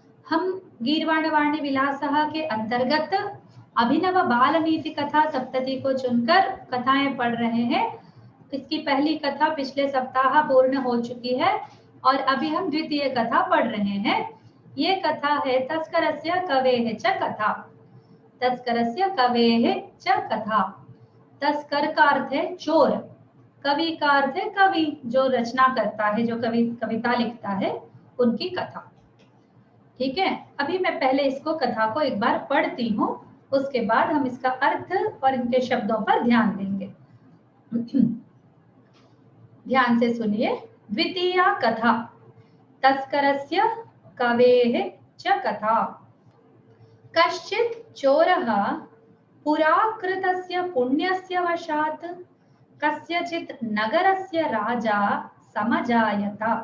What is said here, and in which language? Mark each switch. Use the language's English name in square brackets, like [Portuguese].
[Hindi] हम गीर्वाणवाणी विलासः के अंतर्गत अभिनव बाल नीति कथा सप्तति को चुनकर कथाएं पढ़ रहे हैं। इसकी पहली कथा पिछले सप्ताह पूर्ण हो चुकी है और अभी हम द्वितीय कथा पढ़ रहे हैं। ये कथा है [Sanskrit] तस्करस्य कवेः च कथा। तस्करस्य कवेः च कथा। [Hindi] तस्कर का अर्थ है चोर, कवि का अर्थ है कवि जो रचना करता है, जो कविता लिखता है, उनकी कथा। ठीक है, अभी मैं पहले इसको कथा को एक बार पढ़ती हूँ, उसके बाद हम इसका अर्थ और इनके शब्दों पर ध्यान देंगे। ध्यान से सुनिए। [Sanskrit] द्वितीया कथा तस्करस्य कवेः च कथा। कश्चित् चोरः पुरा कृतस्य पुण्यस्य वशात् कस्यचित् नगरस्य राजा समजायत।